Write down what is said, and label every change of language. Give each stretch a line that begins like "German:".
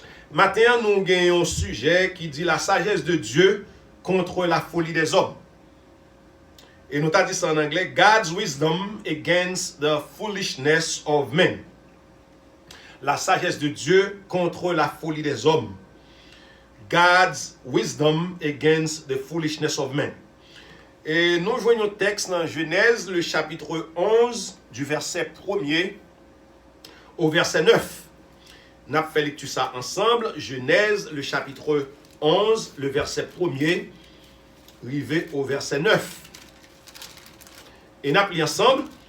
French: Maintenant, nous gagnons un sujet qui dit la sagesse de Dieu contre la folie des hommes. Et nous avons dit ça en anglais,
English: God's wisdom against the foolishness of men.
French: La sagesse de Dieu contre la folie des hommes.
English: God's wisdom against the foolishness of men.
French: Et nous voyons le texte dans Genèse, le chapitre 11, du verset 1er au verset 9. Nous avons fait lecture ça ensemble. Genèse, le chapitre 11, le verset 1er, arrivé au verset 9. Et nous avons lu ensemble.